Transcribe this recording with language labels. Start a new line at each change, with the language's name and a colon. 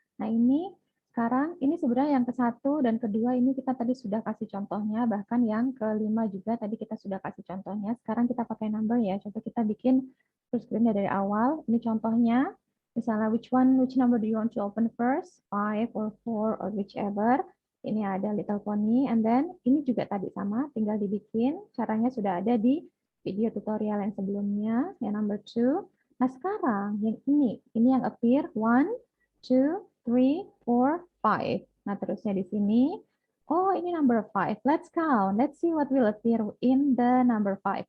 Indonesian: Nah ini sekarang ini sebenarnya yang ke-1 dan kedua ini kita tadi sudah kasih contohnya. Bahkan yang kelima juga tadi kita sudah kasih contohnya. Sekarang kita pakai number ya. Coba kita bikin full screen dari awal. Ini contohnya. Misalnya
English: which number do you want to open first? 5 or 4 or whichever.
Indonesian: Ini ada Little Pony,
English: and then
Indonesian: ini juga tadi sama, tinggal dibikin. Caranya sudah ada di video tutorial yang sebelumnya, yang number 2. Nah sekarang yang ini yang appear 1, 2, 3, 4, 5. Nah terusnya di sini, oh ini number 5.
English: Let's count. Let's see what will appear in the number 5.